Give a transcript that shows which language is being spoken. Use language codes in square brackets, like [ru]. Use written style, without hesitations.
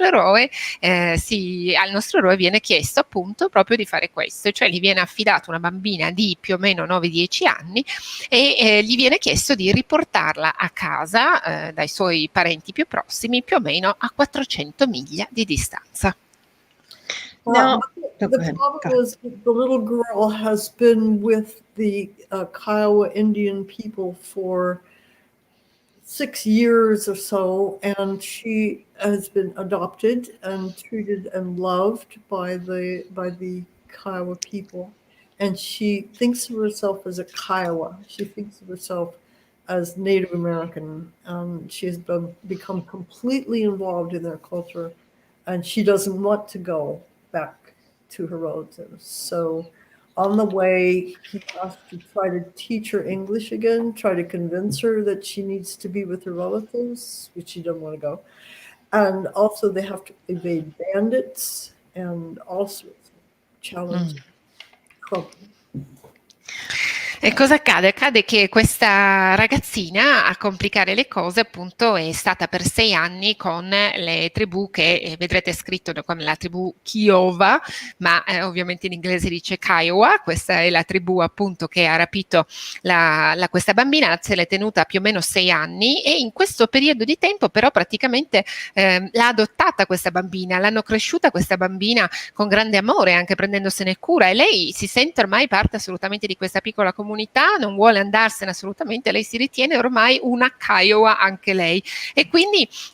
[it] nostro eroe al nostro eroe viene chiesto appunto proprio di fare questo, cioè gli viene affidata una bambina di più o meno 9-10 anni e gli viene chiesto di riportarla a casa dai suoi parenti più prossimi, più o meno a 400 miglia di distanza. [en] Now, the problem is the little girl has been with the Kiowa Indian people for 6 years or so, and she has been adopted and treated and loved by the Kiowa people. And she thinks of herself as a Kiowa. She thinks of herself as Native American. She has become completely involved in their culture, and she doesn't want to go back to her relatives. So on the way, he has to try to teach her English again, try to convince her that she needs to be with her relatives, which she doesn't want to go. And also they have to evade bandits and all sorts of challenges. Trouble. [it] E cosa accade? Accade che questa ragazzina, a complicare le cose, appunto, è stata per 6 anni con le tribù che vedrete scritto come la tribù Kiowa, ma ovviamente in inglese dice Kiowa. Questa è la tribù appunto che ha rapito questa bambina, se l'è tenuta più o meno 6 anni, e in questo periodo di tempo però praticamente l'ha adottata questa bambina, l'hanno cresciuta questa bambina con grande amore, anche prendendosene cura, e lei si sente ormai parte assolutamente di questa piccola comunità, non vuole andarsene assolutamente, lei si ritiene ormai una Kiowa anche lei, e quindi